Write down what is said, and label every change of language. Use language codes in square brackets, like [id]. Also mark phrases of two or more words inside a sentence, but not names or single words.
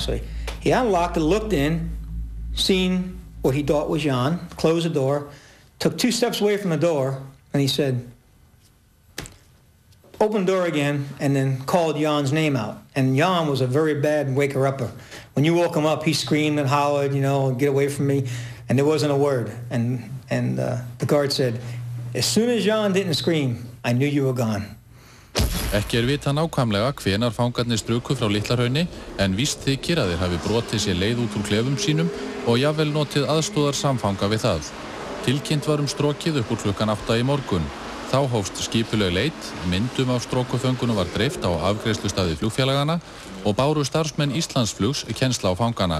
[en] So he unlocked it, looked in, seen what he thought was Jan, closed the door, took 2 steps away from the door, and he said, open the door again, and then called Jan's name out. And Jan was a very bad waker-upper. When you woke him up, he screamed and hollered, you know, get away from me, and there wasn't a word. And the guard said, as soon as Jan didn't scream, I knew you were gone. [is] Ekki vita nákvæmlega hvenar fangarnir struku frá Litlahrauni, en víst þykir að þeir hafi brotið sér leið út úr klefum sínum og jafnvel notið aðstoðar samfanga við það. Tilkynnt var strokið upp úr klukkan 8 í morgun. Þá hófst skipuleg leit, myndum af strokuföngunum var dreift á afgreiðslustaði flugfélagana og báru starfsmenn Íslandsflugs kennsla á fangana.